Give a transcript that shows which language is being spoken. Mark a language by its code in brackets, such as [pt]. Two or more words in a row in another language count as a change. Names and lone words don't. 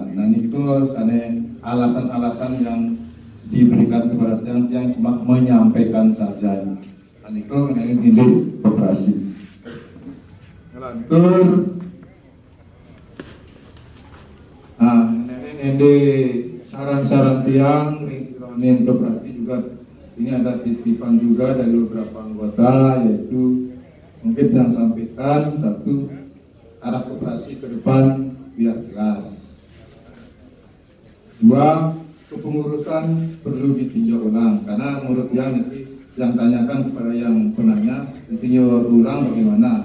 [id] Dan itu alasan-alasan yang diberikan kepada yang cuma menyampaikan saja. Dan itu ini koperasi. Lantur ini saran-saran [ban] tiang ring [id] koperasi juga ini ada titipan juga dari beberapa anggota, yaitu mungkin yang sampaikan satu, arah koperasi ke depan biar jelas. Dua, kepengurusan perlu ditinjau ulang karena menurut yang tanyakan kepada yang penanya ditinjau ulang bagaimana.